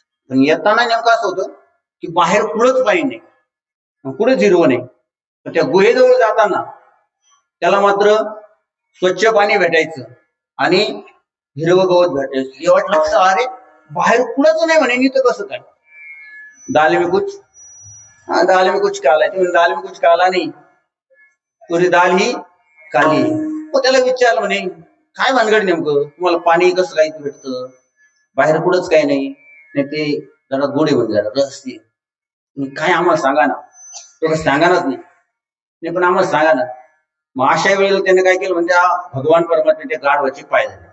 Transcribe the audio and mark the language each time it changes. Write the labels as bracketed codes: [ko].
[mr] पण येताना नेमकं असं होतं की बाहेर कुठंच पाणी नाही, कुठे जिरवं नाही. त्या गुहेजवळ जाताना त्याला मात्र स्वच्छ पाणी भेटायचं आणि हिरवं गवत भेटायचं. एवढं लक्ष, अरे बाहेर कुठंच नाही म्हणे, तर कसं काय. [hi] दाल में कुछ काला है, दाल में कुछ काला नहीं, पुरी दाल ही काली. [mr] मग त्याला विचारलं म्हणे काय भानगड नेमकं, तुम्हाला पाणी कसं काय भेटतं, बाहेर कुठंच काही नाही, ते जरा गोडे म्हणजे जरा रहस्य काय आम्हाला सांगा ना. तो सांगानच नाही, पण आम्हाला सांगा ना. मग अशा वेळेला त्याने काय केलं म्हणजे भगवान परमात्म्याच्या गाढवाचे पाय झाले.